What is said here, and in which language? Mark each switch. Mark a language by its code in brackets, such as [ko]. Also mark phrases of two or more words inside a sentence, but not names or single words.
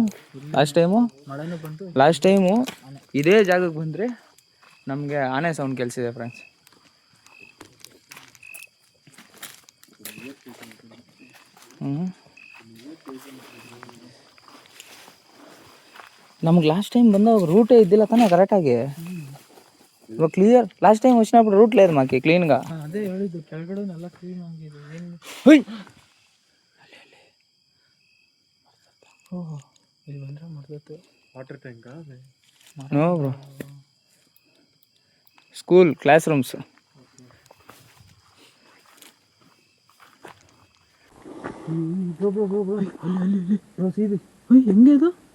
[en] last time [kn] ಇದೇ ಜಾಗಕ್ಕೆ ಬಂದರೆ ನಮಗೆ ಆನೆ ಸೌಂಡ್ ಕೇಳಿಸಿದೆ ಫ್ರೆಂಡ್ಸ್. ನಮ್ಗೆ [en] last time [kn] ಬಂದಾಗ ರೂಟೇ ಇದ್ದಿಲ್ಲ ತಾನೇ ಕರೆಕ್ಟಾಗಿ. ಇವಾಗ ಕ್ಲಿಯರ್. [en] last time [te] వచ్చినప్పుడు ರೂಟ್ లేదు మాకి క్లీన్గా. [kn] ಅದೇ ಹೇಳಿದ್ದು ಕೆಳಗಡೆನೆಲ್ಲ ಕ್ಲೀನ್ ಆಗಿದೆ. ಹುಯ್ ಓಹ್, ಇಲ್ಲಿ ಬಂದರೆ ಮಾಡ್ದತ್ತು. [en] water tank? No bro, school class rooms. [kn] ಹೆಂಗೆ ಇದು?